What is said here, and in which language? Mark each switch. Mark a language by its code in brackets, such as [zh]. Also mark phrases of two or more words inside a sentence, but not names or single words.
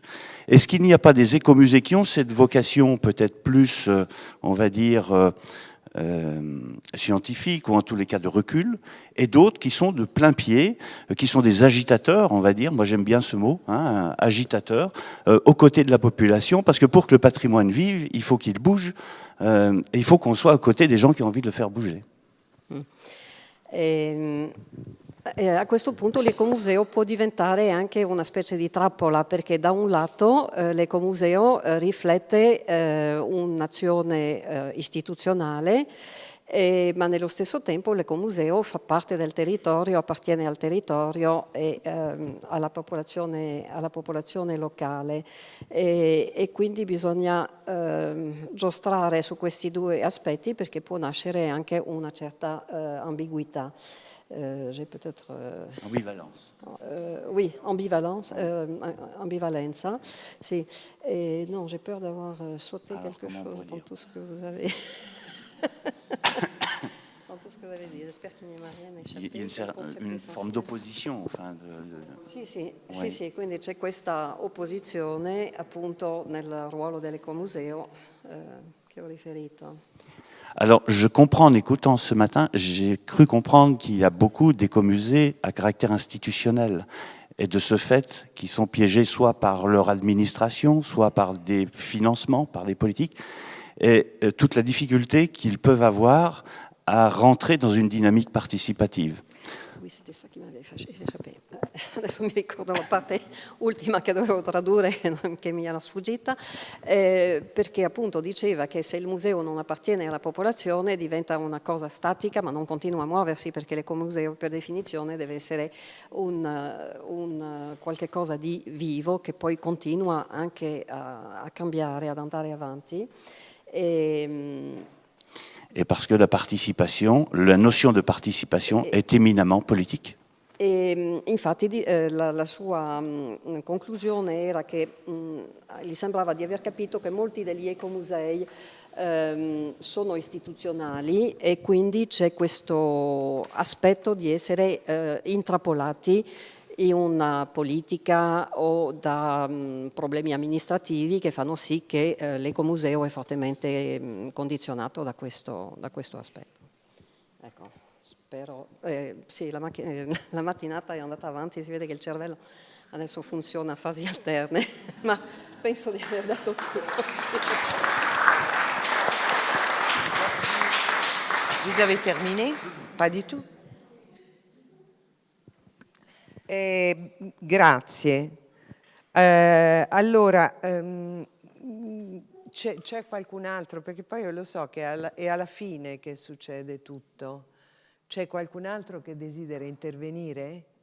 [fr] Est-ce qu'il n'y a pas des écomusées qui ont cette vocation peut-être plus, on va dire, scientifique ou en tous les cas de recul, et d'autres qui sont de plein pied, qui sont des agitateurs, on va dire, moi j'aime bien ce mot, agitateurs, aux côtés de la population, parce que pour que le patrimoine vive, il faut qu'il bouge, et il faut qu'on soit à côté des gens qui ont envie de le faire bouger. [it] A questo punto l'ecomuseo può diventare anche una specie di trappola, perché da un lato l'ecomuseo riflette un'azione istituzionale, ma nello stesso tempo l'ecomuseo fa parte del territorio, appartiene al territorio e alla popolazione locale, e quindi bisogna giostrare su questi due aspetti, perché può nascere anche una certa ambiguità. [fr] J'ai peut-être... ambivalence. Oui, [it] ambivalenza. Sì. [fr] Non, j'ai peur d'avoir sauté quelque chose dans tout ce que vous avez... dans tout ce que vous avez dit. J'espère qu'il n'y m'a rien échappé. Il y a une forme d'opposition. Enfin, [it] Sì, quindi c'è questa opposizione appunto nel ruolo dell'ecomuseo che ho riferito. [fr] Alors, je comprends, en écoutant ce matin, j'ai cru comprendre qu'il y a beaucoup d'écomusées à caractère institutionnel. Et de ce fait, qui sont piégés soit par leur administration, soit par des financements, par les politiques, et toute la difficulté qu'ils peuvent avoir à rentrer dans une dynamique participative. Oui, c'était ça [it] che mi aveva fatto. Adesso mi ricordo la parte ultima che dovevo tradurre, che mi era sfuggita, perché appunto diceva che se il museo non appartiene alla popolazione diventa una cosa statica ma non continua a muoversi, perché l'ecomuseo per definizione deve essere un qualche cosa di vivo che poi continua anche a cambiare, ad andare avanti. [fr] Et parce que la notion de participation est éminemment politique. [it] E infatti la sua conclusione era che gli sembrava di aver capito che molti degli ecomusei sono istituzionali e quindi c'è questo aspetto di essere intrappolati in una politica o da problemi amministrativi che fanno sì che l'ecomuseo è fortemente condizionato da questo aspetto. Ecco, spero. Sì, la mattinata è andata avanti, si vede che il cervello adesso funziona a fasi alterne, ma penso di aver dato tutto. [fr] Vous avez terminé? Pas du tout? [it] Grazie. Allora, c'è qualcun altro, perché poi io lo so che è alla fine che succede tutto. C'è qualcun altro che desidera intervenire?